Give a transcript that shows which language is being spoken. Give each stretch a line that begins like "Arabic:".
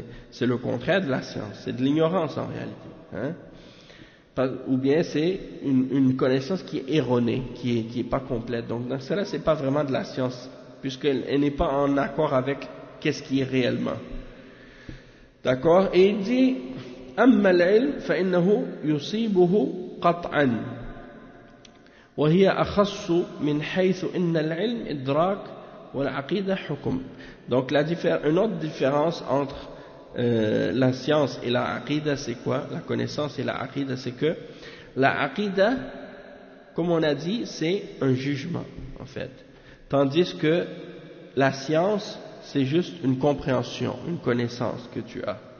French: C'est le contraire de la science, c'est de l'ignorance en réalité. Hein? Ou bien c'est une connaissance qui est erronée, qui est pas complète. Donc dans cela, c'est pas vraiment de la science, puisqu'elle n'est pas en accord avec qu'est-ce qui est réellement. D'accord. Et il dit
Arabic: أما العلم فإنه يصيبه قطعا وهي أخص من حيث إن العلم إدراك والعقيدة حكم.
French: Donc la une autre différence entre la science et la aqida, c'est quoi? La connaissance et la aqida, c'est que la aqida, comme on a dit, c'est un jugement, en fait. Tandis que la science, c'est juste une compréhension, une connaissance que tu as.